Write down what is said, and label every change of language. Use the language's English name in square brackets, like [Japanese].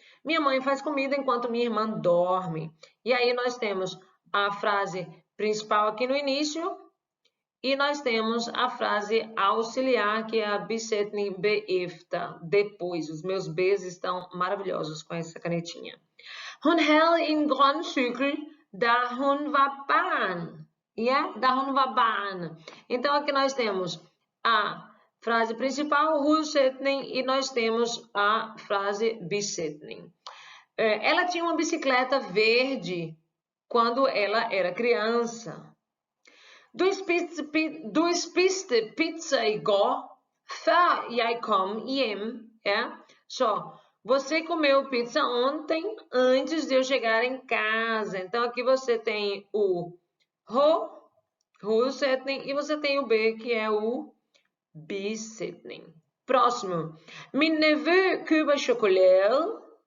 [Portuguese] Minha mãe faz comida enquanto minha irmã dorme. E aí nós temos a frase principal aqui no início e nós temos a frase auxiliar, que é a bisetning beefta, depois. Os meus Bs estão maravilhosos com essa canetinha. [Danish] Hun havde en grøn cykel, da hun var barn. Da hun var barn. [Portuguese] Então aqui nós temos a frase principal, hussetning, e nós temos a frase bisetning. Ela tinha uma bicicleta verde quando ela era criança. [Danish] Du spiste pizza i går, før jeg kom hjem. [Portuguese] Så, você comeu pizza ontem, antes de eu chegar em casa. Então, aqui você tem o hussetning, e você tem o B, que é o bisetning. Próximo. [Danish] Min nevø køber chocolate.